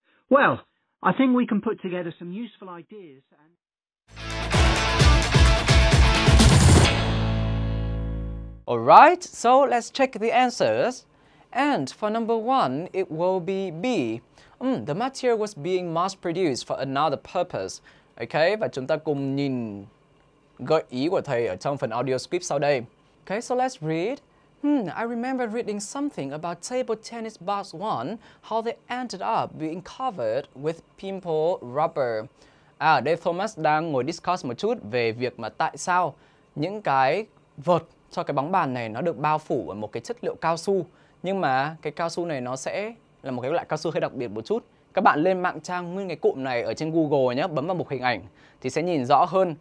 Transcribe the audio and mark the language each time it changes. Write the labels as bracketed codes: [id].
[en] Well, I think we can put together some useful ideas and... Alright, so let's check the answers. And for number 1, it will be B. The material was being mass-produced for another purpose. [vi] Okay, và chúng ta cùng nhìn gợi ý của thầy ở trong phần audio script sau đây. [en] Okay, so let's read. I remember reading something about table tennis balls one, how they ended up being covered with pimple rubber. [vi] Ở đây Thomas đang ngồi discuss một chút về việc mà tại sao những cái vợt cho cái bóng bàn này nó được bao phủ bởi một cái chất liệu cao su. Nhưng mà cái cao su này nó sẽ là một cái loại cao su hơi đặc biệt một chút. Các bạn lên mạng tra nguyên cái cụm này ở trên Google nhé, bấm vào mục hình ảnh thì sẽ nhìn rõ hơn.